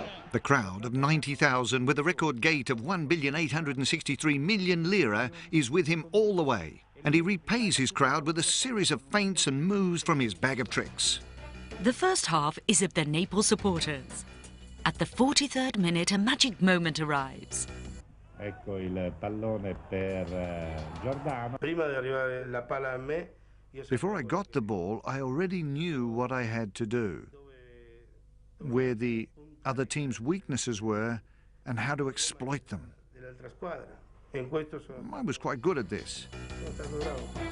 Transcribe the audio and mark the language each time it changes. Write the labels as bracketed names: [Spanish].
[English] The crowd of 90,000 with a record gate of 1,863,000,000 lira is with him all the way. And he repays his crowd with a series of feints and moves from his bag of tricks. The first half is of the Naples supporters. At the 43rd minute, a magic moment arrives. [Italian] Ecco il pallone per Giordano. Prima di arrivare la palla a me, [English] Before I got the ball, I already knew what I had to do, where the other team's weaknesses were and how to exploit them. [Italian] dell'altra squadra. E in questo sono [English] I was quite good at this. [Italian] stato bravo.